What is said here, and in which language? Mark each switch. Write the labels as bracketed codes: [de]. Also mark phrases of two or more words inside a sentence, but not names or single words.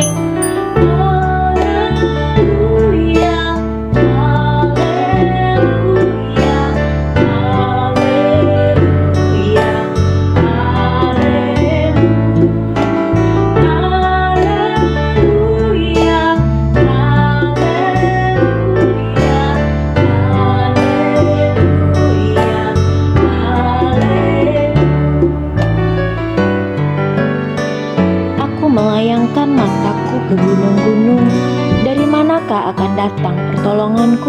[zh] 哈利路亚，哈利路亚，哈利路亚，哈利路亚，哈 [id] Aku melayangkan mataku ke gunung-gunung. Dari manakah akan datang pertolonganku?